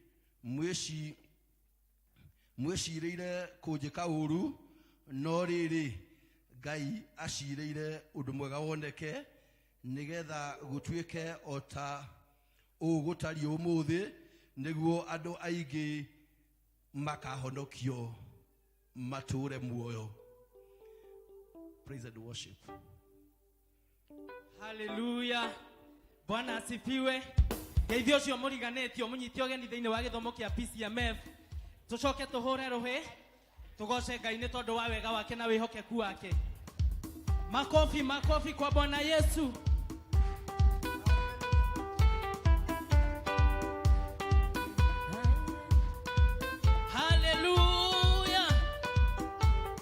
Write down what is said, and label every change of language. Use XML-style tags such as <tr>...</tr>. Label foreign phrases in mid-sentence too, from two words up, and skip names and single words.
<ki>mwĩcirĩire kũnjĩka ũũru, no rĩrĩ Ngai acirĩire ũndũ mwega woneke nĩgetha gũtuĩke o ta ũgũtariĩ ũmũthĩ nĩguo andũ aingĩ makahonokio matũũre muoyo.</ki> <en>Praise and worship.</en> <sw>Hallelujah. Bwana asifiwe.</sw> <ki>Ngeithio cio mũriganĩtio mũnyitio geni thĩinĩ wa gĩthomo kĩa P.C.E.A. Tũcoke tũhũre rũhĩ tugoce Ngai nĩ tondũ wa wega wake na wĩhokeku wake.</ki> <sw>Makofi, makofi kwa Bwana Yesu. Hallelujah.</sw>